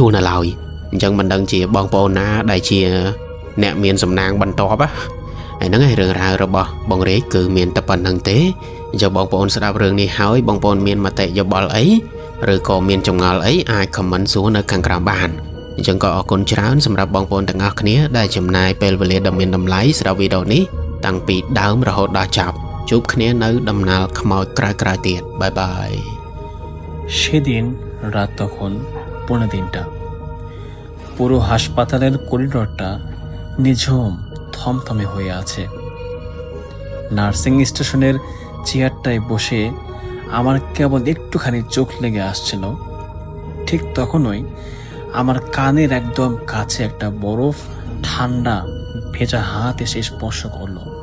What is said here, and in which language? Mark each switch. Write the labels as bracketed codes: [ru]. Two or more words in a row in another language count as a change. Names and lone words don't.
[km] លនៅឡើយអញ្ចឹងមិនដឹងជាបងប្អូនណាដែលជាអ្នកមានសំណាងបន្ទាប់ហើយហ្នឹងឯងរឿងរ៉ាវរបស់បងរាជគឺមានតែប៉ុណ្្នឹងទេអញ្ចឹងបងប្អូនស្ដាប់រឿងនេះហើយបងប្អូនមានមតិយោបល់អីឬក៏មានចម្ងល់អីអាច comment សួរនៅខាងក្រោមបានអញ្ចឹងក៏អរគុណច្រើនសម្រាប់បងប្អូនទាំងអស់គ្នាដែលចំណាយពេលវេលាដ៏មានតម្លៃស្ដាប់វីដេអូនេះតាំងពីដើមរហូតដល់ចប់ជួបគ្នានៅដំណើរខ្មោចក្រោយៗទៀតបាយបាយ [bn] সেদিন রাত তখন 3:15 পুরো হাসপাতালের করিডোরটা নিঝুম থমথমে হয়ে আছে নার্সিং স্টেশনের চেয়ারটায় বসে আমার কেবল একটুখানি চোখ লেগে আসছিল ঠিক তখনই আমার কানের একদম কাছে একটা বরফ ঠান্ডা ভেজা হাত এসে স্পর্শ করলো।